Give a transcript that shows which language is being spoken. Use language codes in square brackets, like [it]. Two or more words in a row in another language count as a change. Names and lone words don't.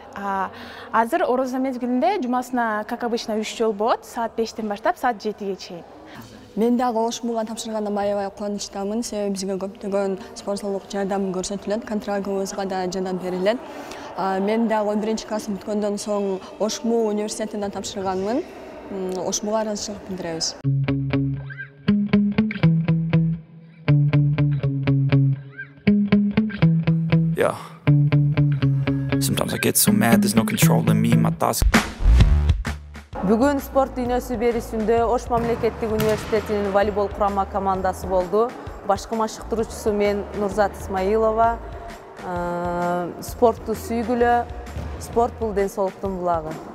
[ky] Азыр орозо мезгилинде жумасына, [ru] как обычно, [ky] 3 жол болот, саат 5тен баштап саат 7ге чейин. Мен дагы ошмуга тапшыргандан аябай кубанычтамын, себеби бизге көптөгөн спонсорлук жардам көрсөтүлөт, контрагыбызга да жардам берилет. Мен дагы 11 класс бүткөндөн соң Ошму университетине тапшырганмын. Ошмуга ыраазычылык билдиребиз. [en] Yeah. Sometimes I get so mad, there's no controlling me, my thoughts. [ky] Бүгүн спорт дүйнөсү берүүсүндө Ош мамлекеттик университетинин волейбол курама командасы болду. Башкы машыктыруучусу мен Нурзат Исмаилова. Спортту сүйгүлө, спорт бул ден соолуктун булагы.